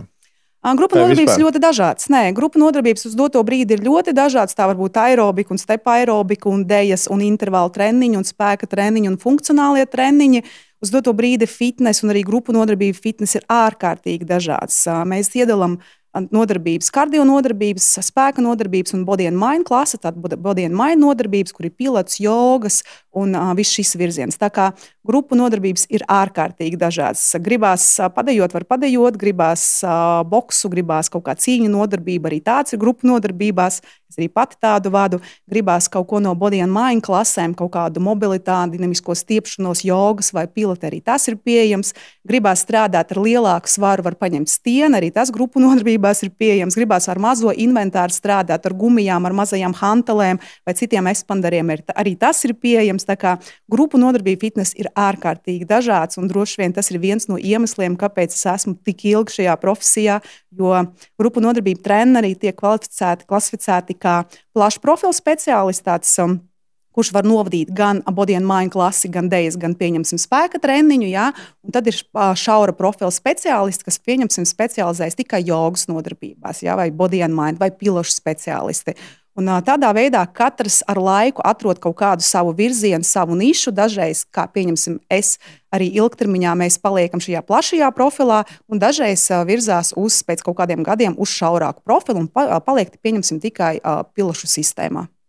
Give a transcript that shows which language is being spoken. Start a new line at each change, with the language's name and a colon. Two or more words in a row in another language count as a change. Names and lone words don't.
Latvian: Grupu nodarbības ļoti dažādas. Nē, grupu nodarbības uz doto brīdi ir ļoti dažādas. Tā var būt aerobika, un stepa aerobika, un dejas, un intervāla treniņi, un spēka treniņi, un funkcionālie treniņi. Uz doto brīdi fitnes un arī grupu nodarbība fitnes ir ārkārtīgi dažādas. Mēs iedalām nodarbības, kardio nodarbības, spēka nodarbības un
English: body and mind
Latvian: klase. Tātad
English: body and mind
Latvian: nodarbības, kur ir pilates, jogas un viss šis virziens. Tā kā grupu nodarbības ir ārkārtīgi dažādas. Gribās padejot, var padejot, gribās boksu, gribās kaut kā cīņu nodarbība, arī tāds ir grupu nodarbībās. Es arī pati tādu vadu. Gribās kaut ko no
English: body and mind
Latvian: klasēm, kaut kādu mobilitāti, dinamisko stiepšanos, jogas vai pilates, arī tas ir pieejams. Gribās strādāt ar lielāku svaru, var paņemt stieni, arī tas grupu nodarbībās ir pieejams. Gribās ar mazo inventāru strādāt, ar gumijām, ar mazajām hantelēm vai citiem ekspanderiem, arī tas ir pieejams. Tā kā grupu nodarbība fitnes ir ārkārtīgi dažāds, un droši vien tas ir viens no iemesliem, kāpēc es esmu tik ilgi šajā profesijā, jo grupu nodarbību treneri tiek klasificēti kā plašs profils speciālists, kurš var novadīt gan
English: body and mind
Latvian: klasi, gan dejas, gan, pieņemsim, spēka treniņu. Jā? Un tad ir šaura profila speciālisti, kas, pieņemsim, specializējas tikai jogas nodarbībās, jā?
English: Vai body and mind,
Latvian: vai pilašu speciālisti. Un tādā veidā katrs ar laiku atrod kaut kādu savu virzienu, savu nišu. Dažreiz, kā pieņemsim, es arī ilgtermiņā mēs paliekam šajā plašajā profilā, un dažreiz virzās pēc kaut kādiem gadiem uz šaurāku profilu un paliek, pieņemsim, tikai pilašu sistēmā.